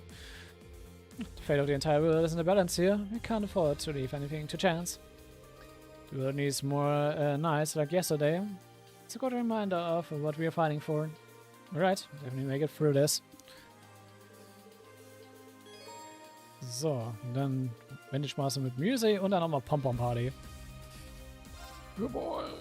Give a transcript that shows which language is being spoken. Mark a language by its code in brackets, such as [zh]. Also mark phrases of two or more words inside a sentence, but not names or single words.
[en] The fate of the entire world is in the balance here. We can't afford to leave anything to chance. The world needs more nights like yesterday. It's a good reminder of what we are fighting for. Alright, definitely make it through this. So, [de] dann Wendestraße mit Music und dann nochmal Pom-Pom Party. [en] Good boy!